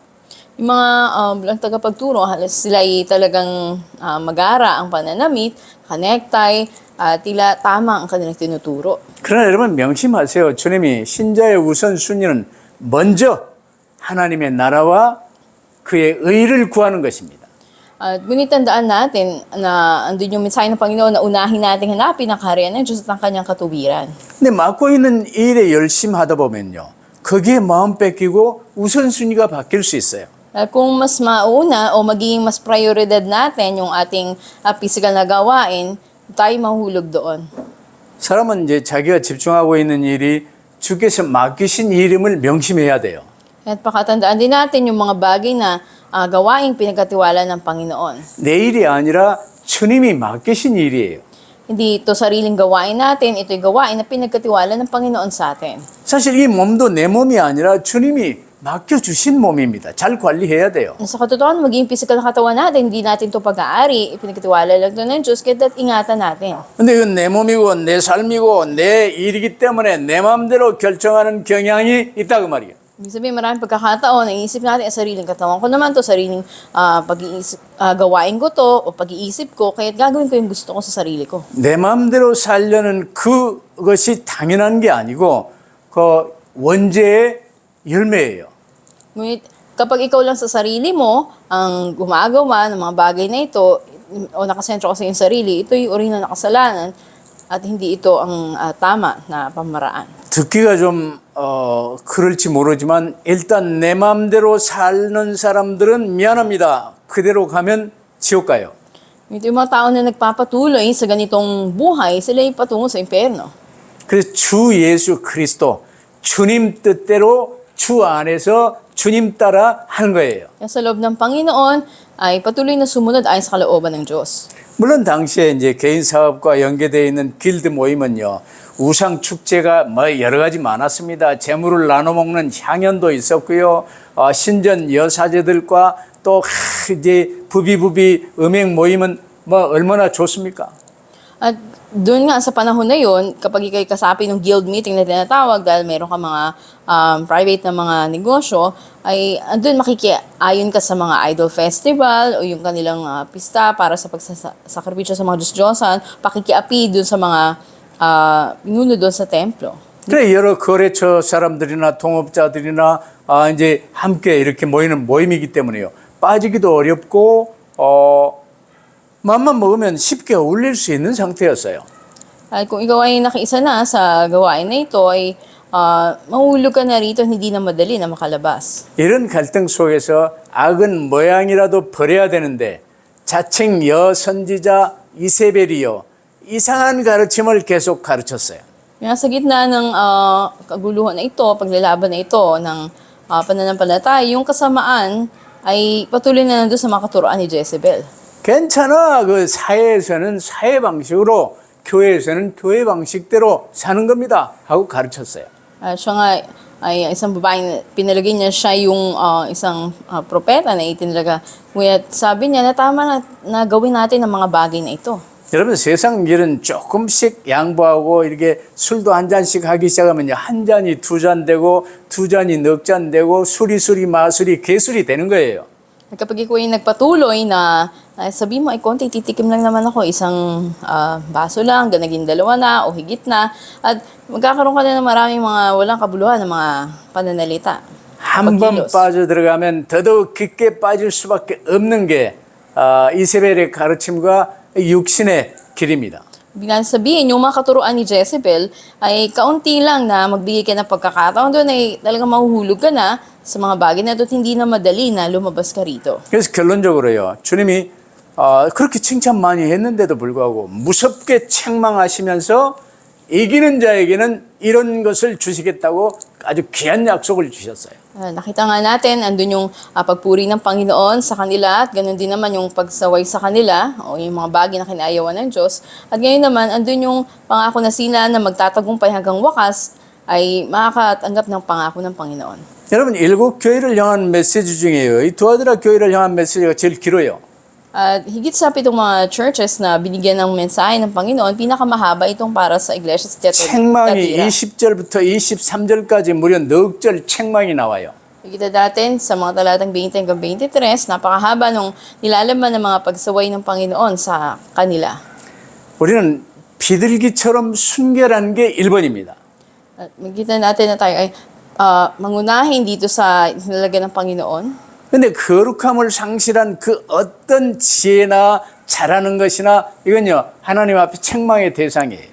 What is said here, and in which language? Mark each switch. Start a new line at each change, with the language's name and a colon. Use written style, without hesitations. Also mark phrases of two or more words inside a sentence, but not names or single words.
Filipino: Yung mga tagapagturo, sila ay talagang magara ang pananamit, necktie, tila tama ang kanilang tinuturo.
Korean: 그러나 여러분 명심하세요. 주님이 신자의 우선순위는 먼저 하나님의 나라와 그의 의를 구하는 것입니다.
Filipino: At ngunit tandaan natin na andun yung mensahe ng Panginoon na unahin natin hanapin ang kaharian ng Diyos at ang kanyang katuwiran.
Korean: 근데 맡고 있는 일에 열심히 하다 보면요. 거기에 마음 뺏기고 우선순위가 바뀔 수 있어요.
Filipino: At kung mas mauna o magiging mas prioridad natin yung ating physical na gawain, tayo mahulog doon.
Korean: 사람은 이제 자기가 집중하고 있는 일이 주께서 맡기신 일임을 명심해야 돼요.
Filipino: At pakatandaan din natin yung mga bagay na gawaing pinagkatiwala ng Panginoon.
Korean: 내 일이 아니라 주님이 맡기신 일이에요.
Filipino: Hindi ito sariling gawain natin, ito'y gawain na pinagkatiwala ng Panginoon sa atin.
Korean: 사실 이 몸도 내 몸이 아니라 주님이 맡겨주신 몸입니다. 잘 관리해야 돼요.
Filipino: Sa katotohanan, maging physical na katawan natin, hindi natin ito pag-aari, ipinagkatiwala lang ito ng Diyos, kaya ingatan natin.
Korean: 근데 이건 내 몸이고 내 삶이고 내 일이기 때문에 내 마음대로 결정하는 경향이 있다 그 말이에요.
Filipino: Ibig sabihin, maraming pagkakataon, naisip natin, sariling katawan ko naman to, sariling gawain ko to, o pag-iisip ko, kaya gagawin ko yung gusto ko sa sarili ko.
Korean: 내 마음대로 살려는 그것이 당연한 게 아니고 그 원죄의 열매예요.
Filipino: Ngunit kapag ikaw lang sa sarili mo ang gumagawa ng mga bagay na ito, o nakasentro ka sa iyong sarili, ito yung uri ng nakasalanan at hindi ito ang tama na pamaraan.
Korean: 듣기가 좀 그럴지 모르지만 일단 내 마음대로 사는 사람들은 미안합니다. 그대로 가면 지옥 가요.
Filipino: Ito yung mga tao na nagpapatuloy sa ganitong buhay, sila yung patungo sa impyerno.
Korean: 그래서 주 예수 그리스도 주님 뜻대로 주 안에서 주님 따라 하는 거예요.
Filipino: Kaya sa loob ng Panginoon ay patuloy na sumunod ayon sa kalooban ng Diyos.
Korean: 물론 당시에 이제 개인 사업과 연계되어 있는 길드 모임은요. 우상 축제가 뭐 여러 가지 많았습니다. 재물을 나눠 먹는 향연도 있었고요. 신전 여사제들과 또 이제 부비부비 음행 모임은 뭐 얼마나 좋습니까?
Filipino: At doon nga sa panahon na yon, kapag ikay kasapi ng
English: guild meeting
Filipino: na tinatawag dahil meron ka mga private na mga negosyo, ay doon makikiayon ka sa mga
English: idol festival
Filipino: o yung kanilang pista para sa pagsasakripisyo sa mga Diyos-Diyosan, pakikiapi doon sa mga pinuno doon sa templo.
Korean: 그래 여러 거래처 사람들이나 동업자들이나 이제 함께 이렇게 모이는 모임이기 때문에요. 빠지기도 어렵고 맘만 먹으면 쉽게 어울릴 수 있는 상태였어요.
Filipino: At kung ikaw ay nakiisa na sa gawain na ito, ay mahulog ka na rito, hindi na madali na makalabas.
Korean: 이런 갈등 속에서 악은 모양이라도 버려야 되는데 자칭 여선지자 이세벨이요. 이상한 가르침을 계속 가르쳤어요.
Filipino: Kaya sa gitna ng kaguluhan na ito, paglalaban na ito ng pananampalataya, yung kasamaan ay patuloy na nandun sa mga katuroan ni Jezebel.
Korean: 괜찮아. 그 사회에서는 사회 방식으로 교회에서는 교회 방식대로 사는 겁니다. 하고 가르쳤어요.
Filipino: Siya nga, ay isang babae, pinalagay niya siya yung isang propeta na itinalaga. Ngunit sabi niya na tama na gawin natin ang mga bagay na ito.
Korean: 여러분 세상 일은 조금씩 양보하고 이렇게 술도 한 잔씩 하기 시작하면 한 잔이 두 잔 되고 두 잔이 넉 잔 되고 술이 마술이 개술이 되는 거예요.
Filipino: Kapag ikaw ay nagpatuloy na sabi mo ay konti, titikim lang naman ako, isang baso lang, naging dalawa na o higit na, at magkakaroon ka na ng maraming mga walang kabuluhan ng mga pananalita.
Korean: 한 번
Filipino: pagkilos.
Korean: 빠져들어가면 더더욱 깊게 빠질 수밖에 없는 게 이세벨의 가르침과 육신의 길입니다.
Filipino: Biglang sabihin, yung mga katuruan ni Jezebel ay kaunti lang na magbigay ka ng pagkakataon doon ay talagang mahuhulog ka na sa mga bagay na doon hindi na madali na lumabas ka rito.
Korean: 그래서 결론적으로요. 주님이 그렇게 칭찬 많이 했는데도 불구하고 무섭게 책망하시면서 이기는 자에게는 이런 것을 주시겠다고 아주 귀한 약속을 주셨어요.
Filipino: Nakita nga natin, andun yung pagpuri ng Panginoon sa kanila at ganoon din naman yung pagsaway sa kanila o yung mga bagay na kinaayawan ng Diyos. At ngayon naman, andun yung pangako na sila na magtatagumpay hanggang wakas ay makakatanggap ng pangako ng Panginoon.
Korean: 여러분 일곱 교회를 향한 메시지 중에요. 이 두아드라 교회를 향한 메시지가 제일 길어요.
Filipino: At higit sa pitong mga churches na binigyan ng mensahe ng Panginoon, pinakamahaba itong para sa iglesia sa
Korean: 책망이
Filipino: Tiatira.
Korean: 20절부터 23절까지 무려 넉 절 책망이 나와요.
Filipino: Nakita natin sa mga talatang 20 hanggang 23, napakahaba nung nilalaman ng mga pagsaway ng Panginoon sa kanila.
Korean: 우리는 비둘기처럼 순결한 게 1번입니다.
Filipino: At makita natin na tayo ay mangunahin dito sa nilalagyan ng Panginoon.
Korean: 근데 거룩함을 상실한 그 어떤 지혜나 잘하는 것이나 이건요 하나님 앞에 책망의 대상이에요.